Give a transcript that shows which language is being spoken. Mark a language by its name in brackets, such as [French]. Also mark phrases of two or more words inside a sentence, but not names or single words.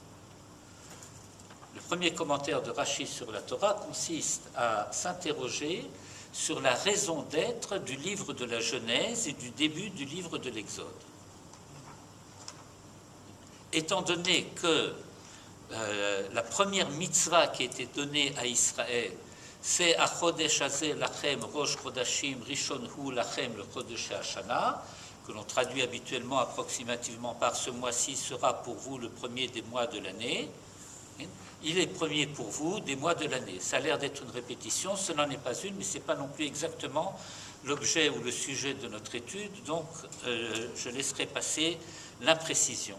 [French] Le premier commentaire de Rashi sur la Torah consiste à s'interroger sur la raison d'être du livre de la Genèse et du début du livre de l'Exode. Étant donné que la première mitzvah qui a été donnée à Israël, c'est « [Hebrew] החודש הזה לכם ראש חודשים ראשון הוא לכם לחודש השנה », [French] que l'on traduit habituellement approximativement par « ce mois-ci sera pour vous le premier des mois de l'année ». Il est premier pour vous des mois de l'année. Ça a l'air d'être une répétition, ce n'en est pas une, mais ce n'est pas non plus exactement l'objet ou le sujet de notre étude, donc je laisserai passer l'imprécision.